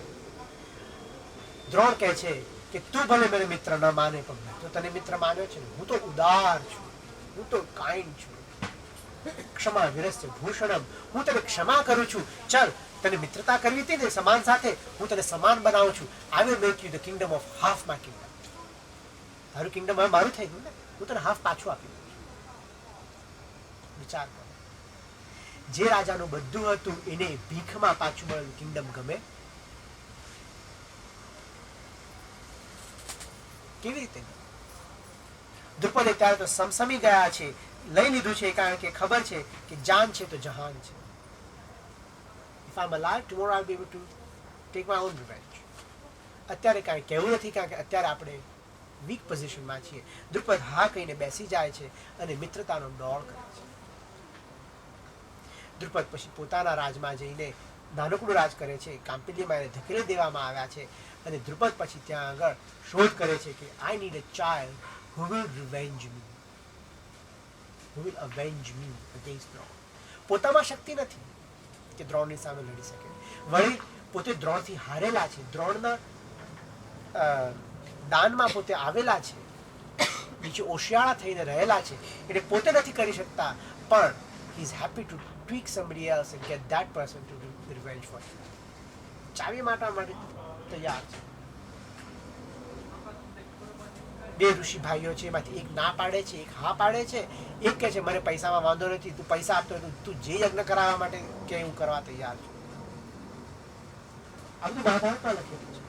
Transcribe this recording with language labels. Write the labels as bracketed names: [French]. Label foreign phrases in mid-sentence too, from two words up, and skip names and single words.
[Gujarati] દ્રોણ કહે છે કે તું ભલે મને મિત્ર ન માને પણ મેં તો તને મિત્ર માન્યો છે ને. હું તો ઉદાર છું, હું તો કાઇન્ડ છું. [Sanskrit] क्षमा वीरस्य भूषणम्, [Gujarati] હું તને ક્ષમા કરું છું. ચાલ, તને મિત્રતા કરવી હતી ને સમાન સાથે, હું તને સમાન બનાવું છું. [English] I will make you the kingdom of half my kingdom. [Gujarati] તારું કિંગડમ હવે મારું થઈ ગયું ને, હું તને હાફ પાછું આપી દઉં. વિચાર કરો, જે રાજાનું બધું હતું એને ભીખમાં પાછું મળેલું કિંગડમ ગમે? કેવી રીતે? દ્રુપદે ત્યારે તો સમસમી ગયા છે, લઈ લીધું છે, કારણ કે ખબર છે કે જાન છે તો જહાન છે. [English] If I'm alive, tomorrow I'll be able to take my own revenge. [Gujarati] અત્યારે કાંઈ કહેવું નથી, કારણ કે અત્યારે આપણે [English] weak position [Gujarati] છીએ. દ્રુપદ હા કહીને બેસી જાય છે અને મિત્રતાનો દોડ કરે છે. દ્રુપદ પછી પોતાના રાજમાં જઈને નાનકડું રાજ કરે છે. કાંપિલ્યમાં એને ધકેલી દેવામાં આવ્યા છે અને દ્રુપદ પછી ત્યાં આગળ શોધ કરે છે કે [English] I need a child who will revenge me, who will avenge me against Drawn. [Gujarati] પોતામાં શક્તિ નથી કે દ્રોણની સામે લડી શકે. વળી પોતે દ્રોણથી હારેલા છે, દ્રોણના દાનમાં પોતે આવેલા છે, નીચે ઓશિયાળા થઈને રહેલા છે, એટલે પોતે નથી કરી શકતા, પણ [English] he is happy to tweak somebody else and get that person to do the revenge for him. [Gujarati] ચાવી માટે તૈયાર છે. બે ઋષિ ભાઈઓ છે, એમાંથી એક ના પાડે છે, એક હા પાડે છે. એક કહે છે મને પૈસામાં વાંધો નથી, તું પૈસા આપતો હોય તું જે યજ્ઞ કરાવવા માટે કે હું કરવા તૈયાર છું. આ બધું મહાભારતમાં લખેલું છે.